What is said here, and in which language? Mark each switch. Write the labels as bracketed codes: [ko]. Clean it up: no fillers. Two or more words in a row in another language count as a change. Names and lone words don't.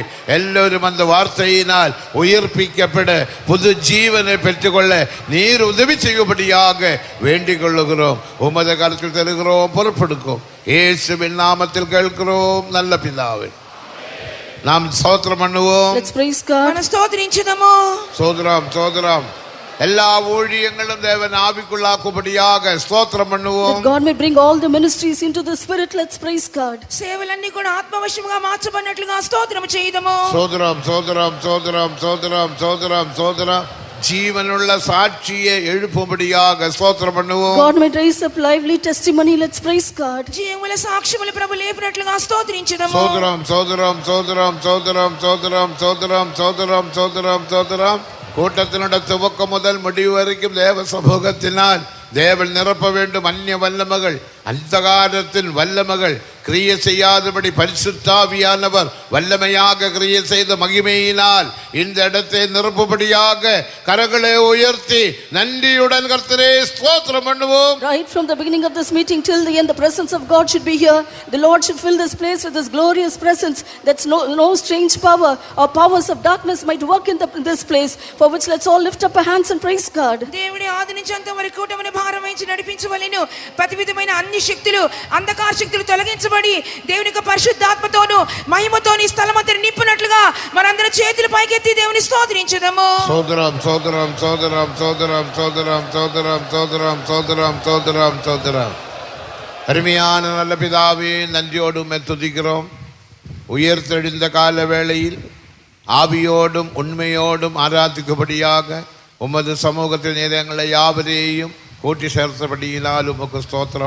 [ta] எல்லோரும் அந்த வார்த்தையினால் உயிர்ப்பிக்கப்பட, புது ஜீவனை பெற்றுக்கொள்ள நீர் உதவி செய்யும்படியாக வேண்டிக் கொள்ளுகிறோம். உமது கருத்தில் தருகிறோம், பொறுப்பெடுக்கும். இயேசுவின் நாமத்தில் கேட்கிறோம் நல்ல பிதாவே. நாம் ஸ்தோத்திரம் பண்ணுவோம். [en] Let's praise God. [te] మనం స్తోత్రించుదాము. [ta] சோதரம் சோதரம். எல்லா ஊழியங்களும் தேவன் ஆவிக்குள்ளாக்கும்படியாக ஸ்தோத்திரம் பண்ணுவோம். [en] That God may bring all the ministries into the spirit. Let's praise God. [te] సేవలన్నీ కూడా ఆత్మవశముగా మార్చబడినట్లుగా స్తోత్రము చేయుదము. [ta] சோதரம் சோதரம் சோதரம் சோதரம் சோதரம் சோதரம். ஜீவனுள்ள சாட்சியை எழுப்பும்படியாக ஸ்தோத்திரம் பண்ணுவோம். [en] God may raise up lively testimony. Let's praise God. [te] జీవముల సాక్ష్యములు ప్రభు లేపినట్లుగా స్తోత్రించుదము. [ta] சோதரம் சோதரம் சோதரம் சோதரம் சோதரம் சோதரம் சோதரம் சோதரம் சோதரம். கூட்டத்தினுடைய துவக்கம் முதல் முடிவு வரைக்கும் தேவ சமூகத்தினால் தேவன் நிரப்ப வேண்டும். அந்நிய வல்லமகள், அந்தகாரத்தின் வல்லமகள் கிரியை செய்யாதபடி பரிசுத்தாவியானவர் வல்லமையாக கிரியை செய்த மகிமையினால் இந்த இடத்தை நிரப்பும்படியாக கரங்களை உயர்த்தி நன்றியுடன் கர்த்தரே ஸ்தோத்திரம் பண்ணுவோம். [en] Right from the beginning of this meeting till the end, the presence of God should be here. The Lord should fill this place with his glorious presence. That's no strange power or powers of darkness might work in this place, for which let's all lift up our hands and praise God. [te] దేవుడి ఆది నుంచి అంత వరకు కూటమిని భారం వహించి నడిపించవలెను. ప్రతి విధమైన అన్ని శక్తులు, అంధకార శక్తులు తొలగించబడి దేవుని యొక్క పరిశుద్ధాత్మతోను మహిమతోని స్థలమంతని నింపునట్లుగా మనందరం చేతులు పైకెత్తి దేవుని స్తోత్రించుదాము. [ta] சோதரம் சோதரம் சோதரம் சோதரம் சோதரம் சோதரம் சோதரம் சோதரம் சோதரம் சோதரம். அருமையான நல்ல பிதாவே, நன்றியோடு உம்மை துதிக்கிறோம். உயர்த்தெழுந்த கால வேளையில் ஆவியோடும் உண்மையோடும் ஆராதிக்கும்படியாக உமது சமூகத்தில் நீர் எங்களை யாவரையும் கூட்டி சேர்த்தபடியினால் உமக்கு ஸ்தோத்திரம்.